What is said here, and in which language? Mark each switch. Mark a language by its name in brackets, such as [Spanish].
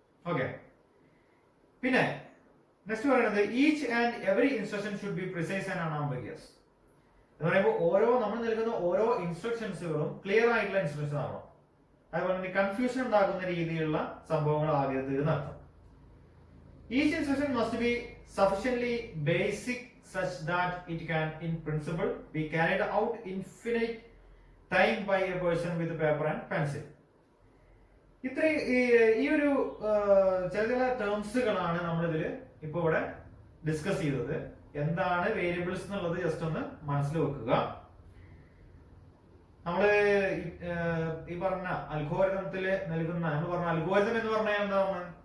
[Malayalam] Okay, പിന്നെ next പറയുന്നത് [English] Each and every instruction should be precise and unambiguous. [Malayalam] എന്ന് പറയുമ്പോൾ നമ്മൾ നൽകുന്ന ഓരോ ഇൻസ്ട്രക്ഷൻസുകളും ക്ലിയർ ആയിട്ടുള്ള ഇൻസ്ട്രക്ഷൻ ആവണം. അതുപോലെ തന്നെ കൺഫ്യൂഷൻ ഉണ്ടാകുന്ന രീതിയിലുള്ള സംഭവങ്ങൾ ആകരുത് എന്നർത്ഥം. [English] Each instruction must be sufficiently basic such that it can in principle be carried out infinite time by a person with paper and pencil. [Malayalam] ഇത്ര ഈ ഒരു ചില ടേംസുകളാണ് നമ്മൾ ഇതിൽ ഇപ്പൊ ഇവിടെ ഡിസ്കസ് ചെയ്തത്. എന്താണ് വേരിയബിൾസ് എന്നുള്ളത് ജസ്റ്റ് ഒന്ന് മനസ്സിൽ വെക്കുക. നമ്മള് ഈ പറഞ്ഞ അൽഗോരിതത്തില് നൽകുന്ന നമ്മൾ പറഞ്ഞ അൽഗോരിതം എന്ന് പറഞ്ഞാൽ എന്താണ്?